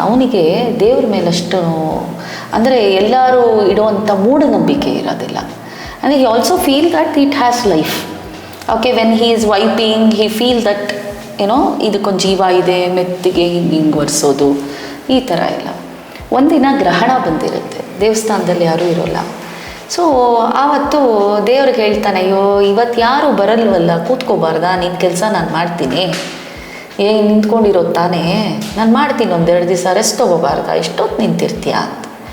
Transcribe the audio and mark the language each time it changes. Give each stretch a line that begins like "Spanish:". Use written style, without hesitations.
Kannada: ಅವನಿಗೆ ದೇವ್ರ ಮೇಲಷ್ಟು ಅಂದರೆ ಎಲ್ಲರೂ ಇಡುವಂಥ ಮೂಢನಂಬಿಕೆ ಇರೋದಿಲ್ಲ.
English: And he also feel that it has life. Okay, when he is wiping, he feel that, you know,
Kannada: ಇದಕ್ಕೊಂದು ಜೀವ ಇದೆ, ಮೆತ್ತಿಗೆ ಹಿಂಗೆ ಒರೆಸೋದು, ಈ ಥರ ಎಲ್ಲ. ಒಂದಿನ ಗ್ರಹಣ ಬಂದಿರುತ್ತೆ, ದೇವಸ್ಥಾನದಲ್ಲಿ ಯಾರೂ ಇರೋಲ್ಲ. ಸೊ ಆವತ್ತು ದೇವ್ರಿಗೆ ಹೇಳ್ತಾನೆ, ಅಯ್ಯೋ ಇವತ್ತು ಯಾರು ಬರಲ್ವಲ್ಲ, ಕೂತ್ಕೋಬಾರ್ದಾ, ನಿನ್ನ ಕೆಲಸ ನಾನು ಮಾಡ್ತೀನಿ, ನಿಂತ್ಕೊಂಡಿರೋದು ತಾನೇ, ನಾನು ಮಾಡ್ತೀನಿ, 1-2 ದಿವಸ ರೆಸ್ಟ್ ತೊಗೋಬಾರ್ದಾ, ಎಷ್ಟೊತ್ತು ನಿಂತಿರ್ತೀಯ ಅಂತ.